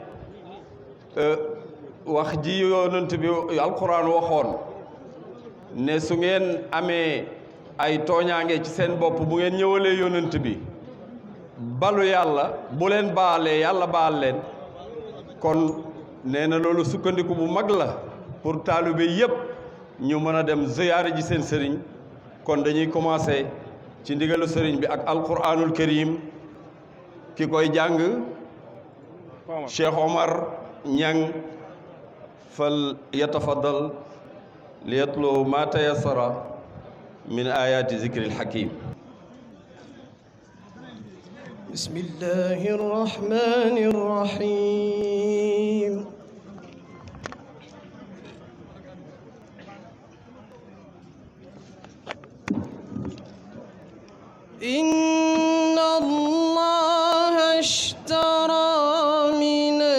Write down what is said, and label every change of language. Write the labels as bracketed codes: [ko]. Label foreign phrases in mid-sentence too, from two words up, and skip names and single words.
[wo] wax ji yonent bi alquran waxoon ne su ngeen amee ay tooñaange ci seen bopp bu ngeen ñëwalee yonent bi balu yàlla bu leen baalee yàlla baal leen kon nee na loolu sukkandiku bu mag la pour taalibe yépp ñu mën a dem ziyaare ji seen sëriñ. kon dañuy commencer ci ndigalu sëriñ bi ak [ar] القرآن الكريم [wo] ki koy jàng Cheikh Omar Ñang fal yatafaddal [ar] ليتلو ما تيسر من آيات ذكر الحكيم. بسم الله الرحمن الرحيم. إن الله اشترى من